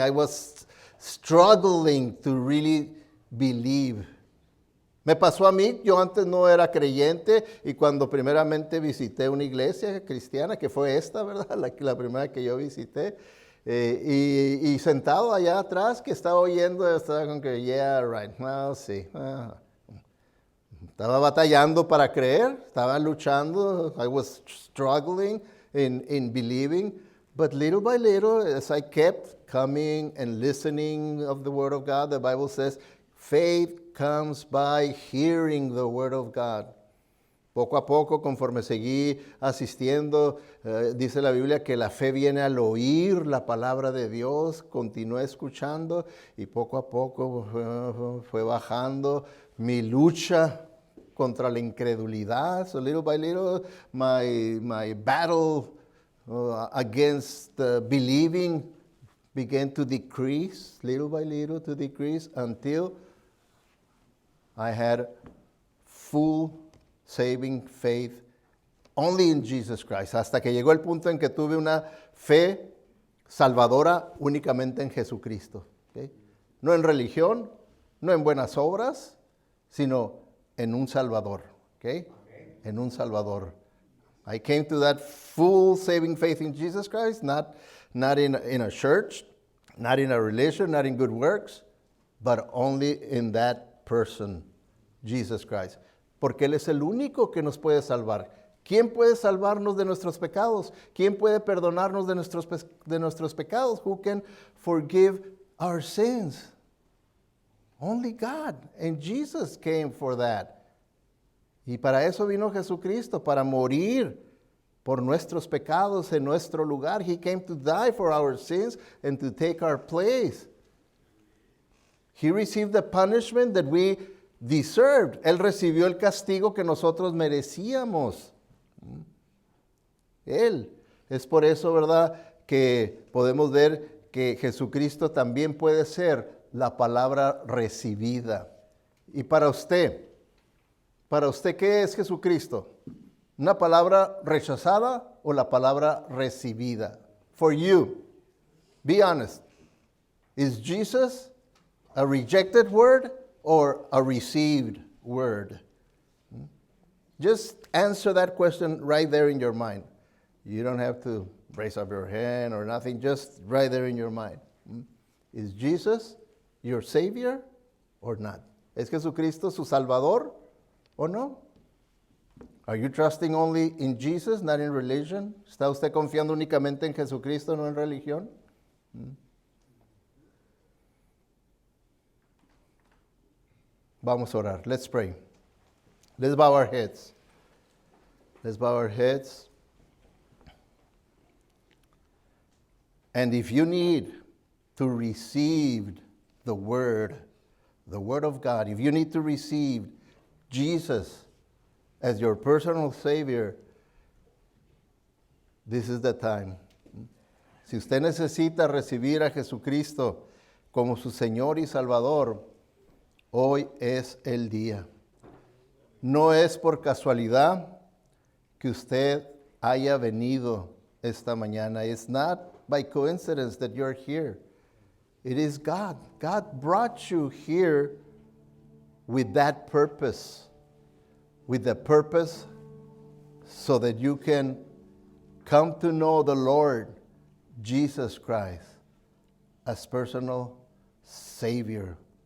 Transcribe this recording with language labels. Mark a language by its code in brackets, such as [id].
[en] I was struggling to really believe. [es] Me pasó a mí, yo antes no era creyente y cuando primeramente visité una iglesia cristiana, que fue esta, ¿verdad? La primera que yo visité, y sentado allá atrás que estaba oyendo, estaba con que, [en] yeah, right, well, [es] sí. Estaba batallando para creer, estaba luchando, [en] I was struggling in believing, but little by little, as I kept coming and listening of the Word of God, the Bible says, faith comes by hearing the Word of God. [es] Poco a poco, conforme seguí asistiendo, dice la Biblia que la fe viene al oír la palabra de Dios, continué escuchando y poco a poco fue bajando mi lucha contra la incredulidad. [en] So little by little, my battle against believing began to decrease, little by little to decrease, until I had full saving faith only in Jesus Christ. [es] Hasta que llegó el punto en que tuve una fe salvadora únicamente en Jesucristo. ¿Okay? No en religión, no en buenas obras, sino en un Salvador. ¿Okay? En un Salvador. [en] I came to that full saving faith in Jesus Christ, not in a church, not in a religion, not in good works, but only in that person, Jesus Christ. [es] Porque Él es el único que nos puede salvar. ¿Quién puede salvarnos de nuestros pecados? ¿Quién puede perdonarnos de nuestros pecados? [en] Who can forgive our sins? Only God. And Jesus came for that. [es] Y para eso vino Jesucristo, para morir por nuestros pecados en nuestro lugar. [en] He came to die for our sins and to take our place. He received the punishment that we deserved. [es] Él recibió el castigo que nosotros merecíamos. Él. Es por eso, ¿verdad?, que podemos ver que Jesucristo también puede ser la palabra recibida. Y para usted, ¿qué es Jesucristo? ¿Una palabra rechazada o la palabra recibida? [en] For you, be honest. Is Jesus a rejected word or a received word? Just answer that question right there in your mind. You don't have to raise up your hand or nothing, just right there in your mind. Is Jesus your Savior or not? [es] ¿Es Jesucristo su Salvador o no? [en] Are you trusting only in Jesus, not in religion? [es] ¿Está usted confiando únicamente en Jesucristo, no en religión? Vamos a orar. [en] Let's pray. Let's bow our heads. Let's bow our heads. And if you need to receive the Word of God, if you need to receive Jesus as your personal Savior, this is the time. [es] Si usted necesita recibir a Jesucristo como su Señor y Salvador, hoy es el día. No es por casualidad que usted haya venido esta mañana. [en] It's not by coincidence that you're here. It is God. God brought you here with that purpose. With the purpose so that you can come to know the Lord Jesus Christ as personal Savior.